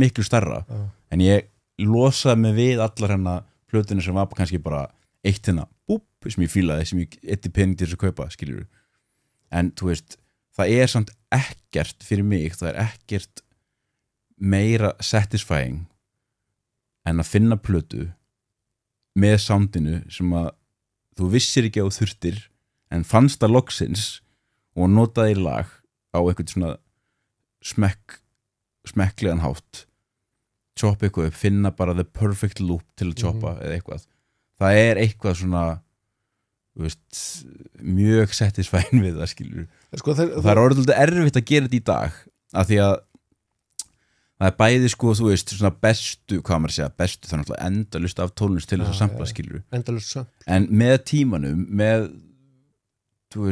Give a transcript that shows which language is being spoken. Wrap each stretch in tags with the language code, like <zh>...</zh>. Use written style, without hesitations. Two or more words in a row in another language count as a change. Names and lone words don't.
<is>miklu stærra en ég losaði mig við allar hennar plötuna sem var kannski bara eitt hérna, búp, sem ég fílaði sem ég eitti pening til þess að kaupa, skiljur en þú veist, það samt ekkert fyrir mig, það ekkert meira satisfying en að finna plötu með soundinu sem að þú vissir ekki á þurftir en fannst það loksins og notaði í lag á eitthvað svona smekklegan hátt choppa eitthvað upp, finna bara</is> <en>the perfect loop</en> <is>til að choppa eða eitthvað það eitthvað svona þú veist, mjög satisfying við það, skilur sko, það orðið erfitt að gera þetta í dag af því að það bæði sko, þú veist, svona bestu hvað maður segja, bestu það náttúrulega endalust af tónlist til þess að sampla, skilur en með tímanum, með þú</is>